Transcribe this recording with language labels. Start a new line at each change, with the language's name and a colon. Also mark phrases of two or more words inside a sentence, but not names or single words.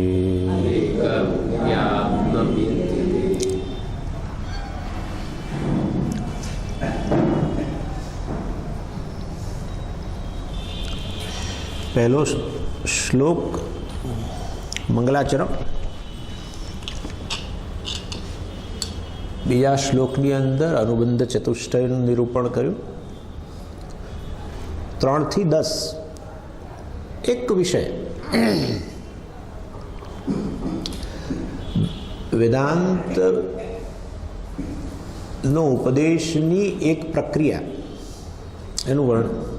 Gujarati: પહેલો શ્લોક મંગલાચરણ। બીજા શ્લોકની અંદર અનુબંધ चतुष्टयનું નિરૂપણ કર્યું। 3 થી 10 એક વિષય વેદાંત નો ઉપદેશની એક પ્રક્રિયા એનું વર્ણન।